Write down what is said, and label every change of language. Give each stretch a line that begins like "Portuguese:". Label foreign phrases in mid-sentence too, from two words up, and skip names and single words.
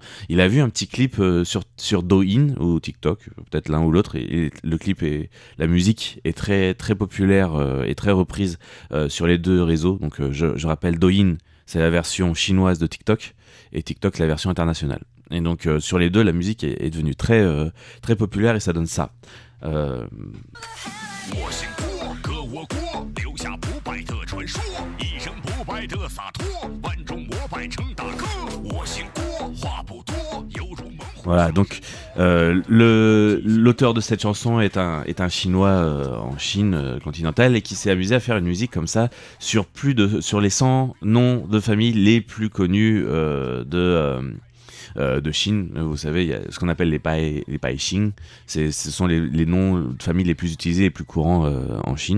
French: Il a vu un petit clip sur Douyin ou TikTok, peut-être l'un ou l'autre, et le clip la musique est très très populaire et très reprise sur les 2 réseaux. Donc je rappelle, Douyin c'est la version chinoise de TikTok et TikTok la version internationale. Et donc sur les 2, la musique est devenue très très populaire et ça donne ça.
Chinese: 我姓郭，歌我郭，留下不败的传说，一生不败的洒脱，万众膜拜称大哥。我姓郭，话不多，犹如猛虎。
French: Voilà, donc l'auteur de cette chanson est un Chinois en Chine continentale et qui s'est amusé à faire une musique comme ça sur les 100 noms de famille les plus connus de Chine. Vous savez, il y a ce qu'on appelle les
Chinese: 百姓.
French: Ce sont les noms de famille les plus utilisés, les plus courants en Chine.